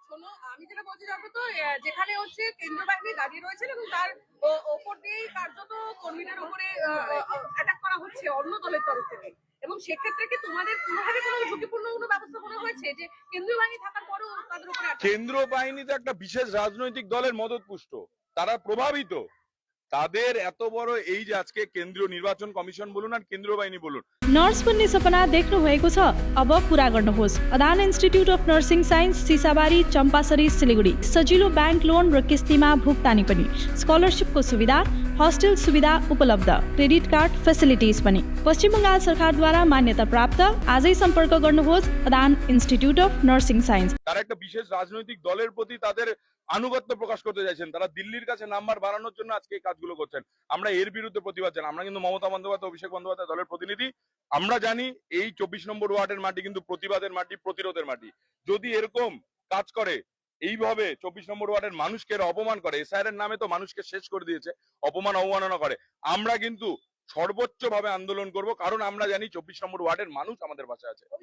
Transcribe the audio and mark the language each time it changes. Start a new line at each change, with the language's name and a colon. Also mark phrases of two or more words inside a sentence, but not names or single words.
Bangla: আমি যেটা বলছি, তো যেখানে হচ্ছে কেন্দ্র বাহিনী দাঁড়িয়ে রয়েছেন এবং তার ওপর দিয়ে কার্যত কর্মীদের উপরে অ্যাটাক করা হচ্ছে অন্য দলের তরফ থেকে, এবং সেক্ষেত্রে কি তোমাদের কোনোভাবে কোনো ঝুঁকিপূর্ণ কোনো ব্যবস্থা করা হয়েছে যে কেন্দ্রীয় বাহিনী থাকার পরেও তাদের উপরে? কেন্দ্রীয় বাহিনী তো একটা বিশেষ রাজনৈতিক দলের মদতপুষ্ট, তারা প্রভাবিত। তাদের এত বড় এই যে আজকে কেন্দ্রীয় নির্বাচন কমিশন বলুন আর কেন্দ্রীয় বাহিনী বলুন,
Nepali: नर्स बन्ने सपना देख्नु भएको छ, अब पूरा गर्नुहोस्। अदान इन्स्टिट्युट अफ नर्सिङ साइन्स, सिसाबारी, चम्पासरी, सिलिगुडी। सजिलो
English: bank loan
Nepali: र किस्तीमा भुक्तानी पनि, स्कलरशिपको सुविधा, हस्टेल सुविधा उपलब्ध,
English: credit card facilities
Nepali: पनि। पश्चिम बङ्गाल सरकारद्वारा मान्यता प्राप्त। आजै सम्पर्क गर्नुहोस् अदान इन्स्टिट्युट अफ नर्सिङ साइन्स।
Bangla: তারা একটা বিশেষ রাজনৈতিক দলের প্রতি তাদের আনুগত্য প্রকাশ করতে চাইছেন, তারা দিল্লির কাছে নাম্বার বাড়ানোর জন্য আজকে এই কাজগুলো করছেন। আমরা এর বিরুদ্ধে প্রতিবাদ জানাই। আমরা কিন্তু মমতা বন্দ্যোপাধ্যায়, অভিষেক বন্দ্যোপাধ্যায় দলের প্রতিনিধি। আমরা জানি এই 24 নম্বর ওয়ার্ডের মাটি কিন্তু প্রতিবাদের মাটি, প্রতিরোধের মাটি। যদি এরকম কাজ করে, এইভাবে 24 নম্বর ওয়ার্ডের মানুষকে অপমান করে, এসআইআর এর নামে তো মানুষকে শেষ করে দিয়েছে, অপমান অবমাননা করে, আমরা কিন্তু সর্বোচ্চ ভাবে আন্দোলন করব, কারণ আমরা জানি 24 নম্বর ওয়ার্ডের মানুষ আমাদের পাশে আছে।